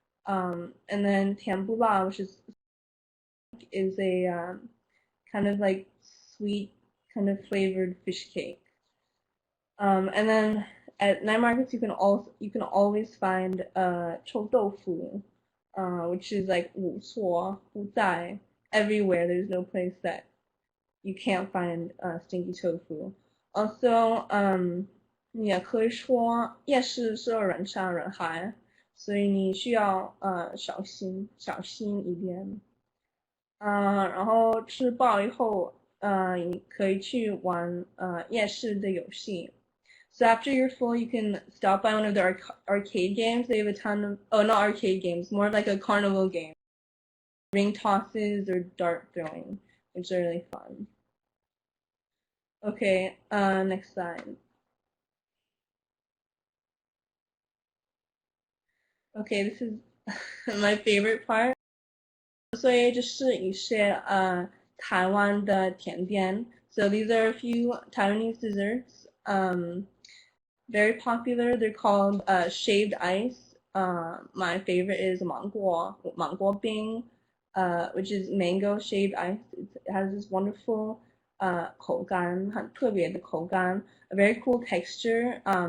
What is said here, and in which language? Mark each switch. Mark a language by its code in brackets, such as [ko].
[en] And then tianbula, which is a kind of like sweet, kind of flavored fish cake. And then at night markets, you can always find chou doufu, which is like [zh] 五错不在 [en] everywhere. There's no place that you can't find stinky tofu. Also, [zh] 你也可以说夜市是人山人海，所以你需要小心一点。然后吃饱以后，你可以去玩夜市的游戏。 [en] So after you're full, you can stop by one of the arcade games. They have a ton of, oh, not arcade games, more like a carnival game. Ring tosses or dart throwing, which are really fun. Okay, next slide. Okay, this is my favorite part. [zh] 所以这是一些台湾的甜点. [en] So these are a few Taiwanese desserts. Very popular. They're called shaved ice. My favorite is 芒果冰, which is mango shaved ice. It has this wonderful 口感, [zh] 很特别的口感, [en] a very cool texture.